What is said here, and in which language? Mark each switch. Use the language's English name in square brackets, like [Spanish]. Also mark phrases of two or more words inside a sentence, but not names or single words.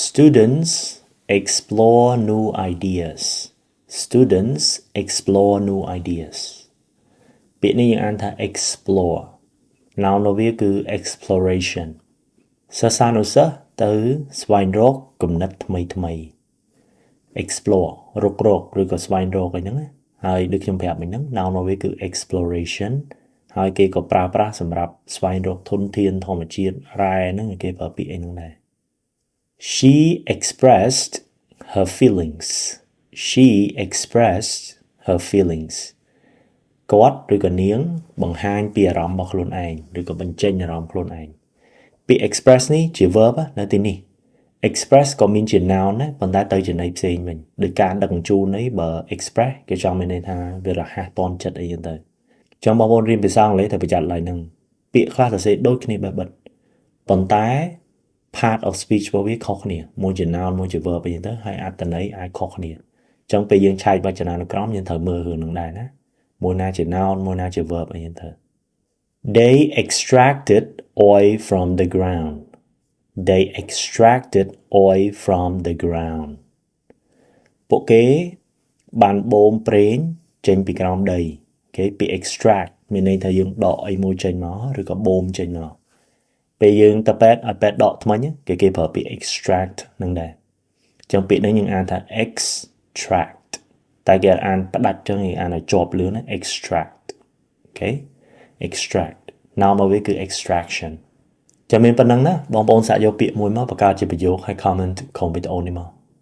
[English] Students explore new ideas Students explore new ideas [Khmer] ពាក្យនេះយើងអានថា [English] explore noun [Khmer] របស់វាគឺ exploration សិស្សានុសិស្សទៅស្វែងរកគំនិតថ្មីៗ explore រករកឬក៏ស្វែងរកអីហ្នឹងណាហើយដូចខ្ញុំប្រាប់មិញហ្នឹង noun របស់វាគឺ exploration ហើយគេក៏ប្រើប្រាស់សម្រាប់ស្វែងរកធនធានធម្មជាតិរ៉ែហ្នឹងគេប្រើ ពាក្យអីហ្នឹងដែរ [English] She expressed her feelings She expressed her feelings [Khmer] គាត់ឬក៏នាងបង្ហាញពីអារម្មណ៍របស់ខ្លួនឯងឬក៏បញ្ចេញអារម្មណ៍ខ្លួនឯងពាក្យ express នេះជា verb នៅទីនេះ express ក៏មានជា noun ដែរប៉ុន្តែទៅជាន័យផ្សេងវិញដោយការដឹកជ ញ្ជូននេះបើ express គេចង់មានន័យថាវារហ័សទាន់ចិត្តអីចឹងទៅចង់បងប្អូនរៀនភាសាអង់គ្លេសត្រូវប្រយ័ត្នឡើយហ្នឹងពាក្យខ្លះសរសេរដូចគ្នាបែបបិទប៉ុន្តែ [English] part of speech [Khmer] របស់ វាខុសគ្នាមួយជា noun មួយជា verb អីចឹងទៅហើយអត្ថន័យអាចខុសគ្នាចឹងពេលយើងឆែកវចនានុក្រមយើងត្រូវមើលរឿងហ្នឹងដែរ ណាមួយណាជា noun មួយណាជា verb អីចឹងទៅ [English] They extracted oil from the ground They extracted oil from the [Khmer] ground ពួកគេបានបូមប្រេងចេញពីក្រោមដីគេពី extract មានន័យថាយើង ដកអីមួយចេញមកឬក៏បូមចេញមកពេលយើងទៅពេទ្យឲ្យពេទ្យដកថ្មិញគេប្រើពាក្យ extract ហ្នឹងដែរចឹងពាក្យនេះយើងអានថា extract តែគេអានផ្ដាច់ចឹងគេអានឲ្យជាប់លឿនណា extract អូខេ [English] extract noun [Khmer] មកវាគឺ extraction ចាំមានប៉ុណ្ណឹងណាបងប្អូនសាកយកពាក្យមួយមកបង្កើតជាប្រយោគហើយ comment ក្នុងវីដេអូនេះមក